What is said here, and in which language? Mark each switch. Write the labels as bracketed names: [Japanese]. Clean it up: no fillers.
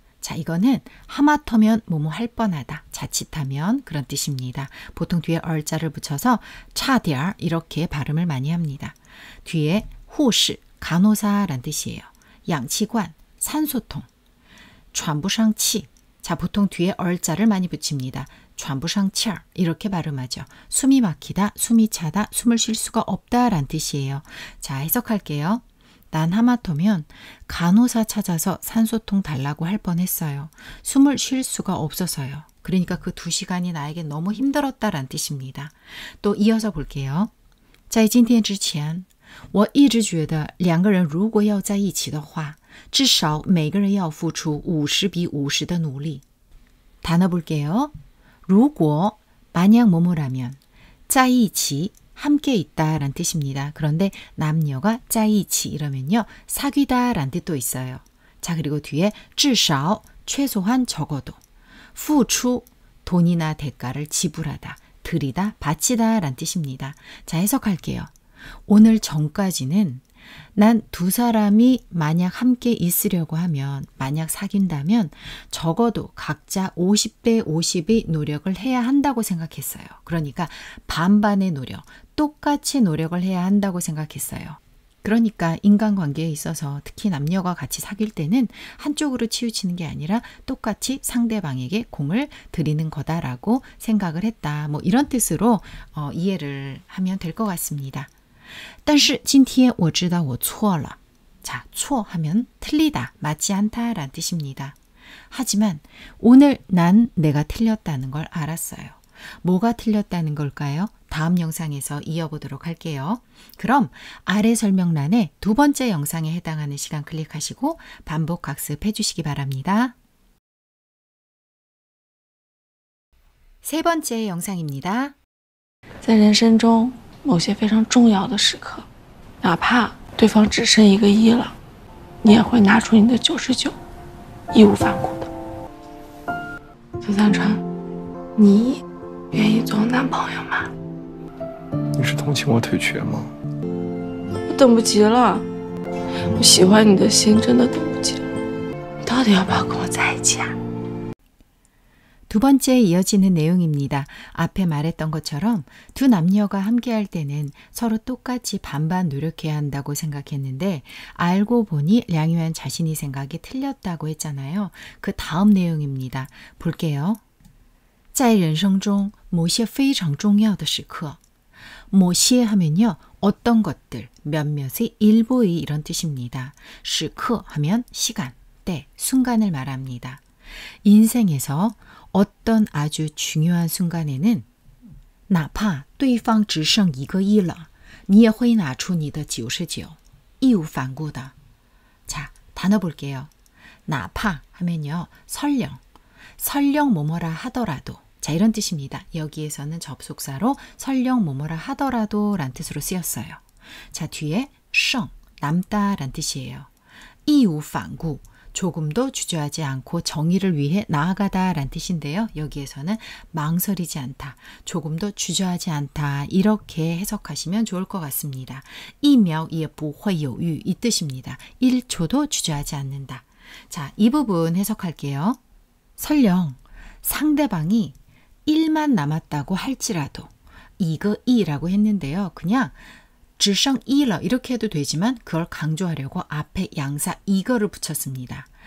[Korean] 자, 이거는 하마터면 뭐뭐 할 뻔하다, 자칫하면 그런 뜻입니다. 보통 뒤에 얼자를 붙여서 差点 이렇게 발음을 많이 합니다. 뒤에护士, 간호사란 뜻이에요. [Chinese] 氧气罐, 산소통. 喘不上气. [Korean] 자, 보통 뒤에 얼자를 많이 붙입니다. [Chinese] 喘不上气儿 [Korean] 이렇게 발음하죠. 숨이 막히다, 숨이 차다, 숨을 쉴 수가 없다란 뜻이에요. 자, 해석할게요. 난 하마터면 간호사 찾아서 산소통 달라고 할 뻔했어요. 숨을 쉴 수가 없어서요. 그러니까 그 2시간이 나에게 너무 힘들었다란 뜻입니다. 또 이어서 볼게요. [Chinese] 在今天之前我一直觉得2个人如果要在一起的话至少每个人要付出50比50的努力. [Korean] 단어 볼게요. 如果 만약 뭐뭐라면 在一起 함께 있다란 뜻입니다. 그런데 남녀가 在一起 이러면요. 사귀다란 뜻도 있어요. 자, 그리고 뒤에 至少 최소한 적어도 付出 돈이나 대가를 지불하다, 드리다, 바치다란 뜻입니다. 자, 해석할게요. 오늘 전까지는 난 2사람이 만약 함께 있으려고 하면, 만약 사귄다면 적어도 각자 50대 50의 노력을 해야 한다고 생각했어요. 그러니까 반반의 노력, 똑같이 노력을 해야 한다고 생각했어요. 그러니까 인간관계에 있어서 특히 남녀가 같이 사귈 때는 한쪽으로 치우치는 게 아니라 똑같이 상대방에게 공을 들이는 거다라고 생각을 했다. 뭐 이런 뜻으로 이해를 하면 될 것 같습니다. [Chinese] 但是今天我知道我错了. [Korean] 자, 错 하면 틀리다, 맞지 않다라는 뜻입니다. 하지만 오늘 난 내가 틀렸다는 걸 알았어요. 뭐가 틀렸다는 걸까요? 다음 영상에서 이어보도록 할게요. 그럼 아래 설명란에 두 번째 영상에 해당하는 시간 클릭하시고 반복 학습해 주시기 바랍니다. 세 번째 영상입니다. [Chinese] 在人生中某些非常重要的时刻，哪怕对方只剩1个1了，你也会拿出你的99，义无反顾的。苏三川，你愿意做我男朋友吗？你是同情我腿瘸吗？我等不及了，我喜欢你的心真的等不及了。你到底要不要跟我在一起啊？ [Korean] 두 번째 이어지는 내용입니다. 앞에 말했던 것처럼 두 남녀가 함께할 때는 서로 똑같이 반반 노력해야 한다고 생각했는데 알고 보니 량유한 자신이 생각이 틀렸다고 했잖아요. 그 다음 내용입니다. 볼게요. [Chinese] 在人生中某些非常重要的时刻. [Korean] 某些 하면요. 어떤 것들, 몇몇의 일부의 이런 뜻입니다. 时刻 하면 시간, 때, 순간을 말합니다. 인생에서 어떤 아주 중요한 순간에는 [Chinese] 哪怕对方只剩1个1了你也会拿出你的99义无反顾的. [Korean] 자, 단어 볼게요. 哪怕 하면요. 설령 뭐뭐라 하더라도. 자, 이런 뜻입니다. 여기에서는 접속사로 설령 뭐뭐라 하더라도 란 뜻으로 쓰였어요. 자, 뒤에 剩 남다란 뜻이에요. 이우방구, 조금도 주저하지 않고 정의를 위해 나아가다란 뜻인데요. 여기에서는 망설이지 않다, 조금도 주저하지 않다 이렇게 해석하시면 좋을 것 같습니다. [Chinese] 一秒也不会犹豫 [Korean] 이 뜻입니다. 1초도 주저하지 않는다. 자, 이 부분 해석할게요. 설령 상대방이 1만 남았다고 할지라도 이거 이라고 했는데요. 그냥 [Chinese] 只剩一了 [Korean] 이렇게 해도 되지만 그걸 강조하려고 앞에 양사 이거를 붙였습니다.